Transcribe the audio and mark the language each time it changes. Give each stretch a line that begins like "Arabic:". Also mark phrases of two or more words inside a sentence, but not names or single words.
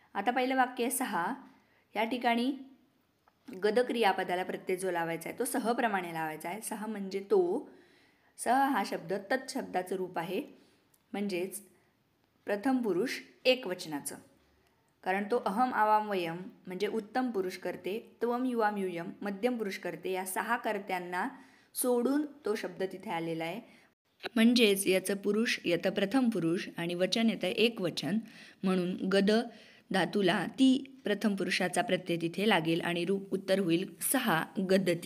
Marathi: आता पहिलं वाक्य 6 या ठिकाणी गद क्रियापदाला प्रत्यय जो लावायचा आहे तो सहप्रमाणे लावायचा आहे. सह म्हणजे तो. सह हा शब्द तत्शब्दाचं रूप आहे, म्हणजेच प्रथम पुरुष एकवचनाचं. कारण तो
Sanskrit: अहम आवाम वयम
Marathi: म्हणजे उत्तम पुरुष करते,
Sanskrit: त्वम युवाम युयम
Marathi: मध्यम पुरुष करते, या 6 कर्त्यांना सोडून तो शब्द तिथे आलेला आहे. म्हणजेच याचं पुरुष येतं प्रथम पुरुष आणि वचन येतं एकवचन, म्हणून गद धातूला ती प्रथम पुरुषाचा प्रत्यय तिथे लागेल आणि रूप उत्तर होईल 6 गदती.